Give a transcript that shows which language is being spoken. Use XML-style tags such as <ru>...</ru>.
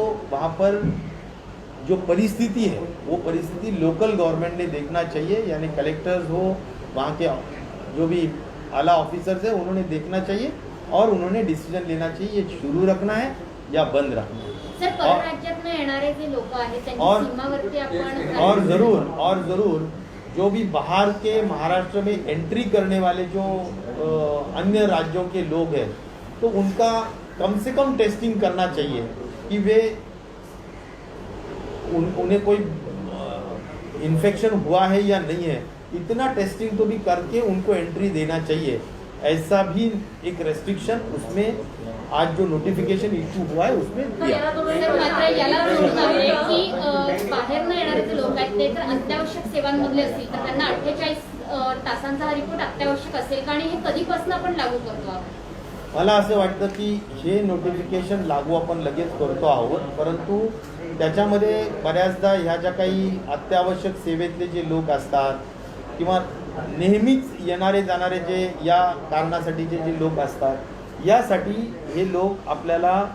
<hi>तो वहाँ पर जो परिस्थिति है वो परिस्थिति लोकल गवर्नमेंट ने देखना चाहिए, यानी कलेक्टर्स हो, वहाँ के जो भी आला ऑफिसर्स है उन्होंने देखना चाहिए और उन्होंने डिसीजन लेना चाहिए, ये शुरू रखना है या बंद रखना है।</hi> <mr>सर, परराज्यातून येणारे जे लोक आहेत त्यांची सीमावर्ती आपण</mr> <hi>और ज़रूर जो भी बाहर के महाराष्ट्र में एंट्री करने वाले जो अन्य राज्यों के लोग हैं, तो उनका कम से कम टेस्टिंग करना चाहिए कि वे उन्हें कोई इन्फेक्शन हुआ है या नहीं है। इतना टेस्टिंग तो भी करके उनको एंट्री देना चाहिए। ऐसा भी एक रेस्ट्रिक्शन उसमें आज जो नोटिफिकेशन इश्यू हुआ है उसमें दिया।</hi> <mr>सर, मात्र याला जोडून आहे की बाहेरनं येणारे जे लोक आहेत ते जर अत्यावश्यक सेवांमधले असतील तर त्यांना 48 तासांचा हा रिपोर्ट अत्यावश्यक असेल का, आणि हे कधीपासून आपण लागू करतो आहोत? मला असं वाटतं की हे नोटिफिकेशन लागू आपण लगेच करतो आहोत, परंतु त्याच्यामध्ये बऱ्याचदा ह्या ज्या काही अत्यावश्यक सेवेतले जे लोक असतात किंवा नेहमीच येणारे जाणारे जे या कारणासाठीचे जे लोक असतात, यासाठी हे लोक आपल्याला</mr>